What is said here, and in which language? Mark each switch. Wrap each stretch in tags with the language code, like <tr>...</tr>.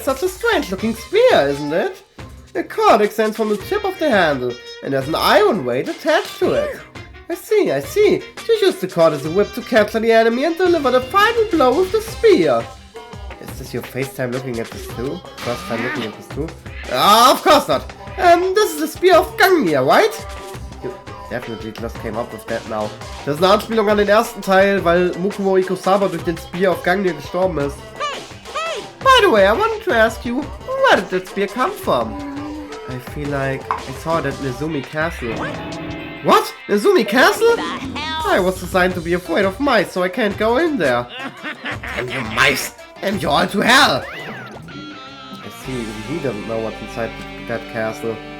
<en>Such a strange looking spear, isn't it? A cord extends from the tip of the handle, and there's an iron weight attached to it. I see. She used the cord as a whip to capture the enemy and deliver the final blow with the spear. Is this your FaceTime looking at this too? First time looking at this too? Ah, of course not. This is the spear of Gangnir, right? You definitely just came up with that now.</en> <de>Das ist eine Anspielung an den ersten Teil, weil Mukuro Ikosawa durch den Spear of Gangnir gestorben ist.</de> <en>Hey! By the way, I wanted to ask you, where did that spear come from? I feel like I saw it at Nezumi Castle. What? Nezumi Castle? I was designed to be afraid of mice, so I can't go in there. And you mice! And you all to hell! I see, even he doesn't know what's inside that castle.</en>